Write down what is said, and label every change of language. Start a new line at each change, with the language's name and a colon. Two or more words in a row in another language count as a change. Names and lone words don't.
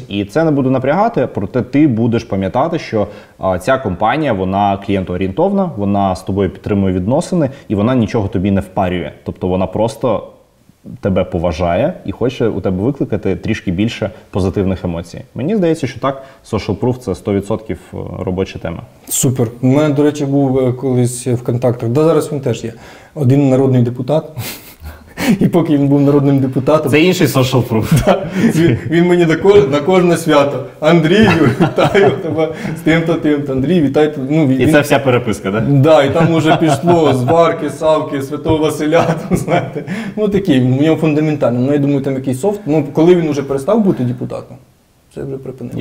Ukrainian: І це не буде напрягати, проте ти будеш пам'ятати, що ця компанія, вона клієнтоорієнтовна, вона з тобою підтримує відносини і вона нічого тобі не впарює. Тобто вона просто тебе поважає і хоче у тебе викликати трішки більше позитивних емоцій. Мені здається, що так,
English: social proof –
Ukrainian: це 100% робоча тема. Супер. У мене, до речі, був колись в контактах, зараз він теж є, один народний депутат. І поки він був народним депутатом. Це інший
English: social proof.
Ukrainian: Він мені на кожне свято. Андрію, вітаю тебе з тим-то, тим-то. Андрій, вітаю. І це вся переписка, так? Да, і там вже пішло з Варки, Савки, Святого Василя, знаєте. Такий, в нього фундаментально. Я думаю, там якийсь софт. Коли він вже перестав бути депутатом, це вже припинилося.